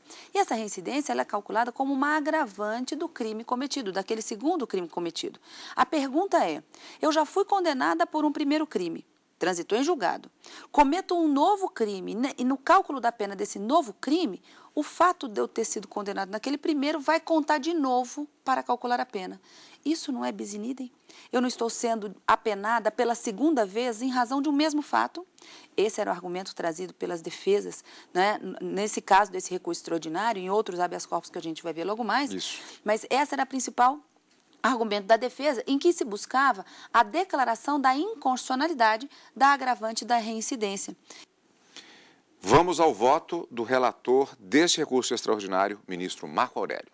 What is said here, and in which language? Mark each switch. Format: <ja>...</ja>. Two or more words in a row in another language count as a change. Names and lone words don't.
<pt>E essa reincidência ela é calculada como uma agravante do crime cometido, daquele segundo crime cometido. A pergunta é: eu já fui condenada por um primeiro crime, transitou em julgado, cometo um novo crime e no cálculo da pena desse novo crime, o fato de eu ter sido condenado naquele primeiro vai contar de novo para calcular a pena. Isso não é</pt> <la>bis in idem?</la> <pt>Eu não estou sendo apenada pela segunda vez em razão de um mesmo fato? Esse era o argumento trazido pelas defesas, né? Nesse caso desse recurso extraordinário, em outros</pt> <la>habeas corpus</la> <pt>que a gente vai ver logo mais. Isso. Mas essa era a principal argumento da defesa, em que se buscava a declaração da inconstitucionalidade da agravante da reincidência. Vamos ao voto do relator deste recurso extraordinário, ministro Marco Aurélio.</pt>